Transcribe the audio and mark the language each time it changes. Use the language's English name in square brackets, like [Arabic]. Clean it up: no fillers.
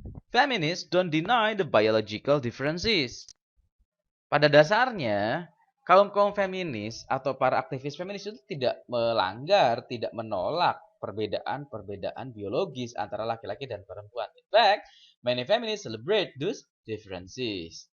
[English] Feminists don't deny the biological differences. [Indonesian] Pada dasarnya, kaum-kaum feminis atau para aktivis feminis itu tidak melanggar, tidak menolak perbedaan-perbedaan biologis antara laki-laki dan perempuan. [English] In fact, many feminists celebrate those differences.